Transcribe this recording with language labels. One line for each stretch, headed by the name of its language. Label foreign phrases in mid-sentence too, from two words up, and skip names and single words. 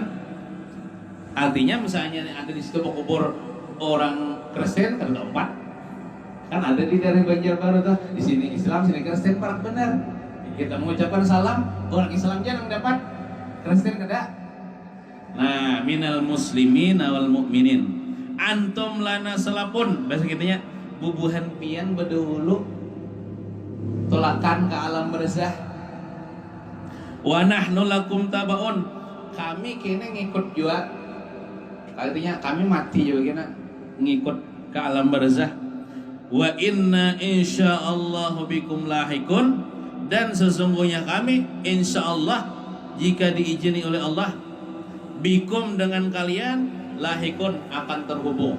Indonesian: Artinya misalnya ada di situ kubur orang Kristen, kan tempat. Kan ada di daerah Banjarbaru tuh, di sini Islam, sini Kristen,
Banjar: parak benar.
Indonesian: Kita mengucapkan salam, orang Islam jangan dapat, Kristen kada.
Banjar: Nah,
Arabic: من المسلمين والمؤمنين أنتم لنا سلف,
Banjar: bahasa kitanya bubuhan pian bedahulu tolakan ke alam barzah,
Arabic: ونحن لكم تبع,
Banjar: kami kini ngikut juga, artinya kami mati juga kena ngikut ke ke alam barzah.
Arabic: وإنا إن شاء الله بكم لاحقون,
Indonesian: dan sesungguhnya kami insyaallah jika diizini oleh Allah bikum dengan kalian lahikun akan terhubung.